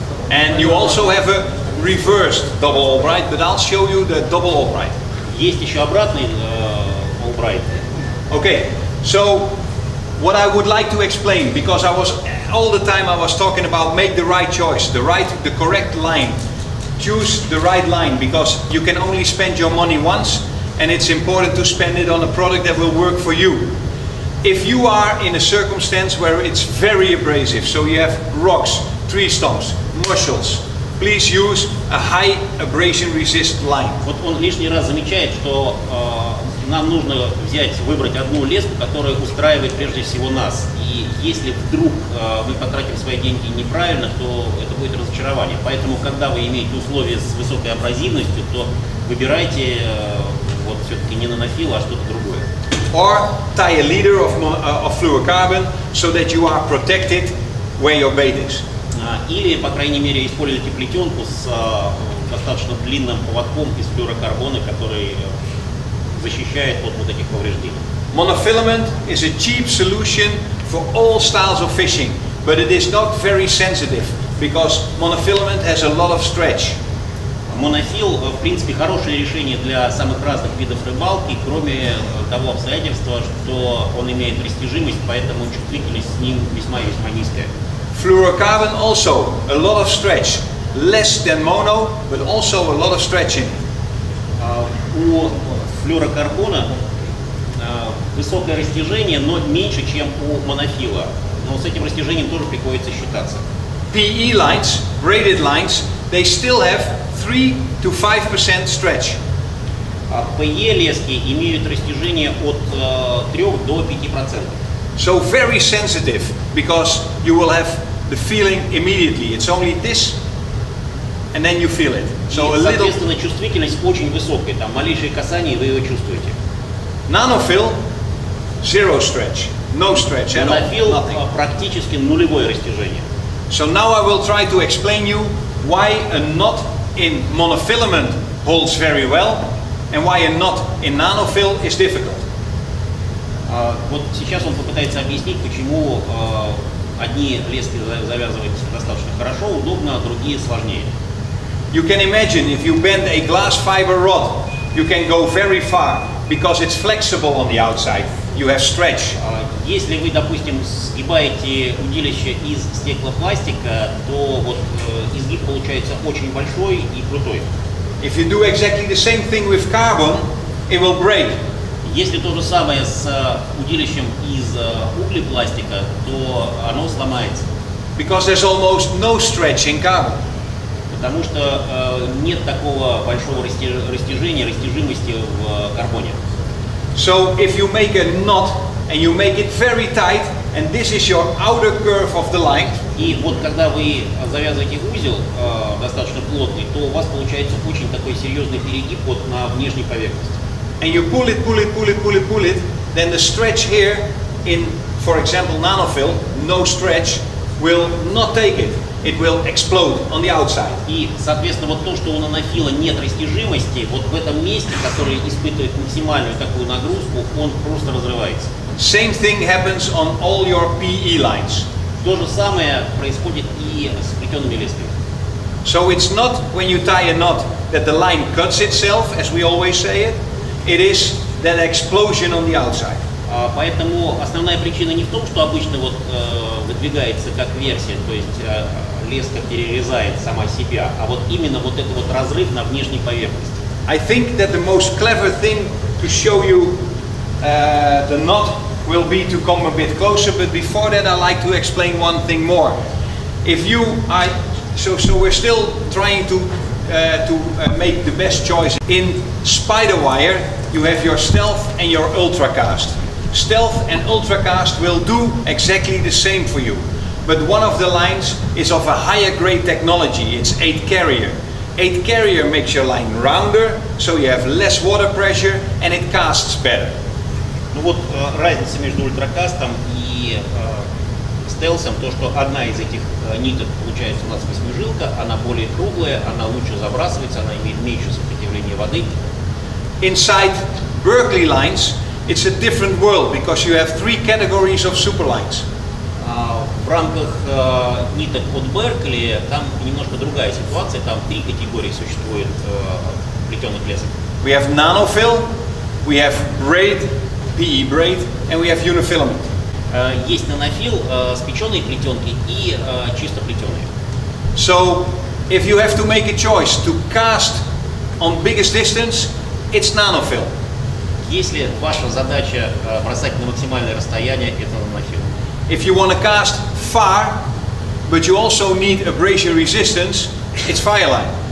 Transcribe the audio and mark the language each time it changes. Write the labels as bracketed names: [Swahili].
[English] And you also have a reversed double Albright, but I'll show you the double Albright. [Russian] Есть еще обратный Albright. [English] Okay, so what I would like to explain, because all the time I was talking about make the right choice, the correct line. Choose the right line because you can only spend your money once and it's important to spend it on a product that will work for you. If you are in a circumstance where it's very abrasive, so you have rocks, tree stumps, mussels, please use a high abrasion resist line. [Russian] Вот он лишний раз замечает, что нам нужно выбрать одну леску, которая устраивает прежде всего нас. И если вдруг мы потратим свои деньги неправильно, то это будет разочарование. Поэтому, когда вы имеете условия с высокой абразивностью, то выбирайте вот все-таки не нанофил, а что-то другое. [English] Or tie a leader of fluorocarbon so that you are protected where your bait is. [Russian] Или, по крайней мере, используйте плетенку с достаточно длинным поводком из флюорокарбона, который защищает от вот этих повреждений. [English] Monofilament is a cheap solution for all styles of fishing, but it is not very sensitive because monofilament has a lot of stretch. [Russian] Монофил, в принципе, хорошее решение для самых разных видов рыбалки, кроме того обстоятельства, что он имеет растяжимость, поэтому чувствительность с ним весьма-весьма низкая. [English] Fluorocarbon also a lot of stretch, less than mono, but also a lot of stretching. [Russian] У флюорокарбона высокое растяжение, но меньше, чем у монофила. Но с этим растяжением тоже приходится считаться. [English] PE lines, braided lines, they still have 3 to 5% stretch. [Russian] PE лески имеют растяжение от 3 до 5%. [English] So very sensitive because you will have the feeling immediately. It's only this and then you feel it. So a little. [Russian] Соответственно, чувствительность очень высокая. Там малейшее касание, вы его чувствуете. [English] Nanofill, zero stretch, no stretch at all, [Russian] Монофил [English] nothing. [Russian] практически нулевое растяжение. [English] So now I will try to explain you why a knot in monofilament holds very well and why a knot in nanofill is difficult. [Russian] Вот сейчас он попытается объяснить, почему Одни лески завязывать достаточно хорошо, удобно, другие сложнее. [English] You can imagine if you bend a glass fiber rod, you can go very far because it's flexible on the outside. You have stretch. [Russian] Если вы, допустим, сгибаете удилище из стеклопластика, то вот изгиб получается очень большой и крутой. [English] If you do exactly the same thing with carbon, it will break. [Russian] Если то же самое с удилищем из углепластика, то оно сломается. [English] Because there's almost no stretch in carbon. [Russian] Потому что нет такого большого растяжения, растяжимости в карбоне. [English] So if you make a knot and you make it very tight, and this is your outer curve of the line. [Russian] И вот когда вы завязываете узел достаточно плотный, то у вас получается очень такой серьезный перегиб вот на внешней поверхности. [English] And you pull it, then the stretch here in, for example, nanofill, no stretch, will not take it. It will explode on the outside. [Russian] И, соответственно, вот то, что у нанофила нет растяжимости, вот в этом месте, который испытывает максимальную такую нагрузку, он просто разрывается. [English] Same thing happens on all your PE lines. [Russian] То же самое происходит и с плетеными лесками. [English] So it's not when you tie a knot that the line cuts itself, as we always say it. It is that explosion on the outside. [Russian] Поэтому основная причина не в том, что обычно вот выдвигается как версия, то есть леска перерезает сама себя, а вот именно вот этот вот разрыв на внешней поверхности. [English] I think that the most clever thing to show you the knot will be to come a bit closer, but before that I like to explain one thing more. If you are, so we're still trying to make the best choice. In spider wire, you have your stealth and your ultracast. Stealth and ultracast will do exactly the same for you. But one of the lines is of a higher grade technology. It's 8 carrier. 8 carrier makes your line rounder, so you have less water pressure and it casts better. [Russian] Ну вот разница между ультракастом и стелсом, то что одна из этих ниток получается у нас восьмижилка, она более круглая, она лучше забрасывается, она имеет меньшее сопротивление воды. [English] Inside Berkley lines, it's a different world because you have 3 categories of superlines. [Russian] В рамках ниток от Berkley там немножко другая ситуация, там 3 категории существует плетеных лесок. [English] We have nanofill, we have braid, PE braid, and we have unifilament. [Russian] Есть нанофил, спеченые плетенки и чисто плетеные. [English] So, if you have to make a choice to cast on biggest distance, it's nanofill. [Russian] Если ваша задача бросать на максимальное расстояние, это нанофил. [English] If you want to cast far, but you also need abrasion resistance, it's fireline.